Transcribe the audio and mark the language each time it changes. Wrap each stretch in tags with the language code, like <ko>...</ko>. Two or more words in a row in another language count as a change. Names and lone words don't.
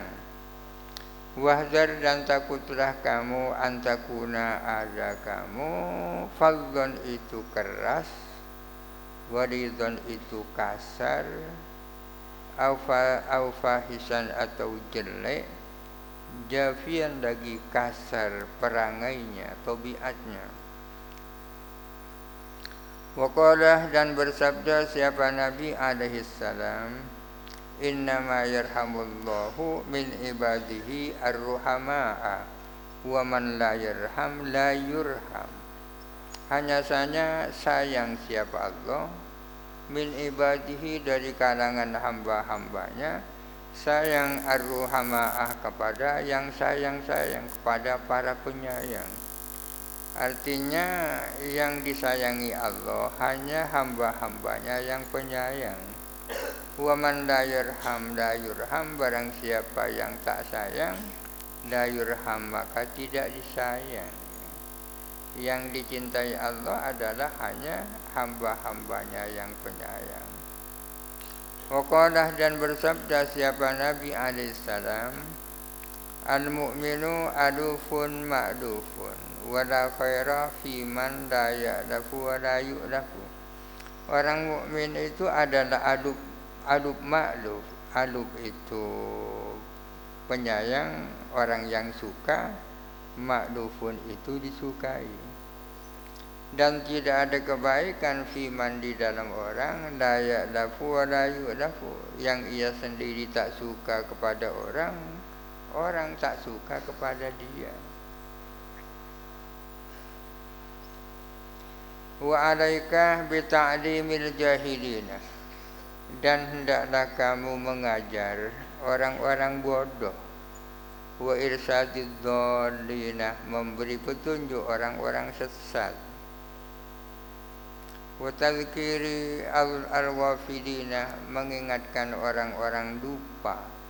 <id>Wahdar, dan takutlah kamu, antakuna, ada kamu, fadhon, itu keras, walidon, itu kasar, aufahisan, atau jelek, jafian, lagi kasar perangainya, tabiatnya.</id> <ar>Waqalah,</ar> <id>dan bersabda siapa Nabi</id> <ar>عليه السلام, إنما يرحم الله من عباده الرحماء ومن لا يرحم لا يرحم.</ar> <id>Hanya saja sayang siapa Allah,</id> <ar>من عباده,</ar> <id>dari kalangan hamba-hambanya, sayang ar-ruhama'ah, kepada yang sayang-sayang, kepada para penyayang. Artinya yang disayangi Allah hanya hamba-hambanya yang penyayang.</id> <ar>ومن لا يرحم لا يرحم la yurham,</ar> <id>barang siapa yang tak sayang,</id> <ar>لا يرحم,</ar> <id>maka tidak disayang. Yang dicintai Allah adalah hanya hamba-hambanya yang penyayang. Waqalah dan bersabda siapa Nabi alaihissalam,</id> <ar>المؤمن آلف مألوف ولا خير فيمن لا يألف ولا يؤلف.</ar> <id>Orang mukmin itu adalah</id> <ar>آلف مألوف.</ar> <id>Aluf itu penyayang, orang yang suka. Ma'lufun itu disukai. Dan tidak ada kebaikan fiman di dalam orang</id> <ar>لا يألف ولا يؤلف,</ar> <id>yang ia sendiri tak suka kepada orang, orang tak suka kepada dia.</id> <ar>وعليك بتعليم الجاهلين,</ar> <id>dan hendaklah kamu mengajar orang-orang bodoh.</id> <ar>وإرشاد الضالين,</ar> <id>memberi petunjuk orang-orang sesat.</id> <ar>وتذكير الوافدين,</ar> <id>mengingatkan orang-orang lupa.</id>